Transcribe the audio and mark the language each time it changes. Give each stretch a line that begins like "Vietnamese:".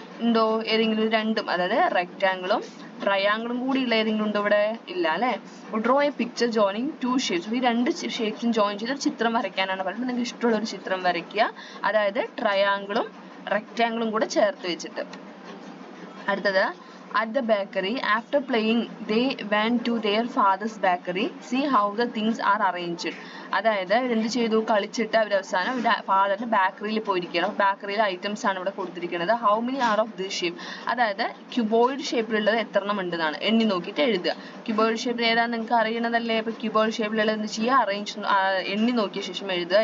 Malayalam: ഉണ്ടോ ഏതെങ്കിലും രണ്ടും, അതായത് റെക്റ്റാങ്കിളും ട്രയാങ്കിളും കൂടിയുള്ള ഏതെങ്കിലും ഉണ്ടോ ഇവിടെ, ഇല്ല അല്ലേ.
English: Draw a picture joining 2 shapes.
Malayalam: ഈ 2 ഷേപ്സും ജോയിൻ ചെയ്ത് ഒരു ചിത്രം വരയ്ക്കാനാണ് പറയുന്നത്. നിങ്ങൾക്ക് ഇഷ്ടമുള്ള ഒരു ചിത്രം വരയ്ക്കുക, അതായത് ട്രയാങ്കിളും റെക്റ്റാങ്കിളും കൂടെ ചേർത്ത് വെച്ചിട്ട്. അടുത്തത്
English: at the bakery after playing they went to their father's bakery see how the things are arranged.
Malayalam: അതായത് എന്ത് ചെയ്തു, കളിച്ചിട്ട് അവർ അവസാനം ഫാദറിന്റെ ബേക്കറിയിൽ പോയിരിക്കുകയാണ്. ബേക്കറിയിലെ ഐറ്റംസ് ആണ് ഇവിടെ കൊടുത്തിരിക്കുന്നത്.
English: how many are of this shape,
Malayalam: അതായത് ക്യൂബോയിഡ് ഷേപ്പിലുള്ളത് എത്രണ്ണം ഉണ്ടെന്നാണ് എണ്ണി നോക്കിയിട്ട് എഴുതുക. ക്യൂബോയിഡ് ഷേപ്പിൽ ഏതാണെന്ന് നിങ്ങൾക്ക് അറിയണതല്ലേ. അപ്പോൾ ക്യൂബോയിഡ് ഷേപ്പിലുള്ളത് എന്ത് ചെയ്യുക, അറേഞ്ച് എണ്ണി നോക്കിയ ശേഷം എഴുതുക.